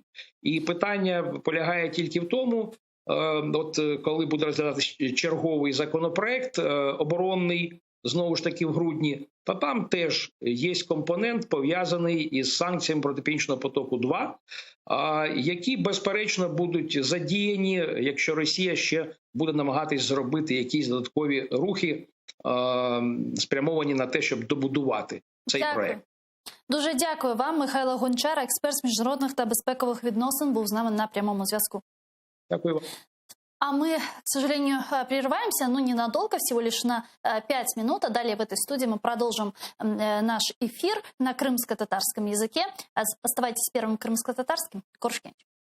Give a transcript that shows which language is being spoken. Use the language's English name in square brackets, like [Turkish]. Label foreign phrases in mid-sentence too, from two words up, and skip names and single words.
[Ukrainian] І питання полягає тільки в тому, от коли буде розглядатися черговий законопроект оборонний, знову ж таки в грудні, то там теж є компонент, пов'язаний із санкціями проти Північного потоку-2, які, безперечно, будуть задіяні, якщо Росія ще буде намагатись зробити якісь додаткові рухи, спрямовані на те, щоб добудувати цей проект. Дуже дякую вам. Михайло Гончар, експерт з міжнародних та безпекових відносин, був з нами на прямому зв'язку. Дякую вам. [Russian] А мы, к сожалению, прерываемся, но ненадолго, всего лишь на 5 минут. А далее в этой студии мы продолжим наш эфир на крымско-татарском языке. Оставайтесь первым крымско-татарским. Коршкенч.